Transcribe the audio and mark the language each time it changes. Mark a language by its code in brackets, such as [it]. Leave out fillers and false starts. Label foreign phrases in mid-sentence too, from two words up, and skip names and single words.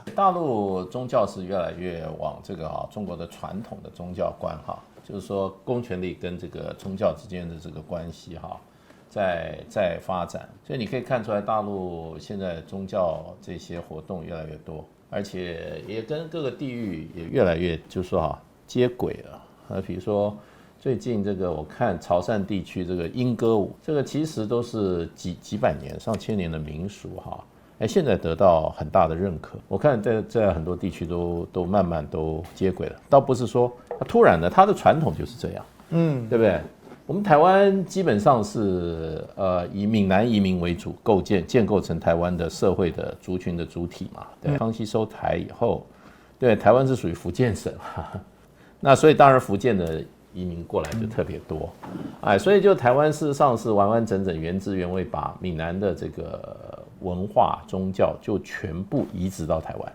[zh] 大陸宗教是越來越往這個中國的傳統的宗教觀就是說公權力跟這個宗教之間的這個關係在發展，所以你可以看出來，大陸現在宗教這些活動越來越多。而且也跟各個地域也越來越就是說接軌了。比如說最近這個我看潮汕地區這個鶯歌舞，這個其實都是幾百年、上千年的民俗現在得到很大的認可。我看在很多地區都慢慢都接軌了，倒不是說突然的，它的傳統就是這樣，對不對？我們台灣基本上是以閩南移民為主，建構成台灣的社會的族群的主體嘛。對，康熙收台以後，對，台灣是屬於福建省，那所以當然福建的移民過來就特別多，所以就台灣事實上是完完整整原汁原味把閩南的這個文化宗教就全部移植到台灣。